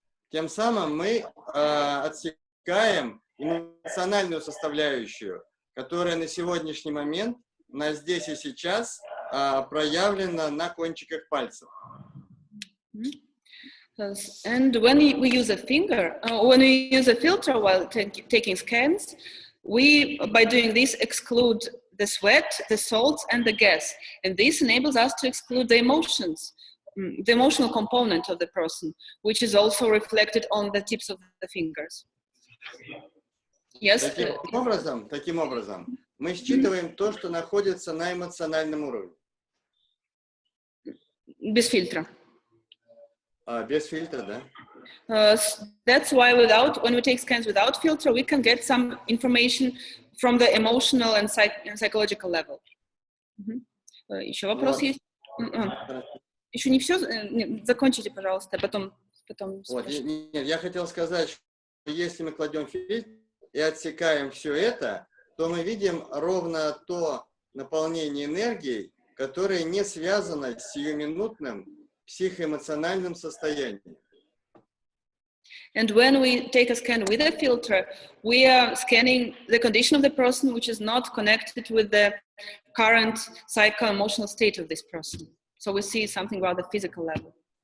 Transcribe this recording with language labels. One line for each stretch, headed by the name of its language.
Russian: Тем самым мы отсекаем эмоциональную составляющую которая на сегодняшний момент, на здесь и сейчас, проявлена на кончиках пальцев.
English: And when we use a finger, when we use a filter while taking scans, we, by doing this, exclude the sweat, the salts, and the gas. And this enables us to exclude the emotions, the emotional component of the person, which is also reflected on the tips of the fingers. Yes?
Russian: Таким образом, мы считываем то, что находится на эмоциональном уровне. Без фильтра. Без фильтра, да?
English: That's why when we take scans without filter, we can get some information from the emotional and psychological level.
Russian: Еще вопрос есть? Еще не все? Закончите, пожалуйста, потом Вот, нет, я хотел сказать, что если мы кладем фильтр и отсекаем все это, то мы видим ровно то наполнение энергией, которое не связано с сиюминутным психоэмоциональным состоянием.
English: And when we take a scan with a filter, we are scanning the condition of the person which is not connected with the current psycho-emotional state of this person. So we see something about the physical level.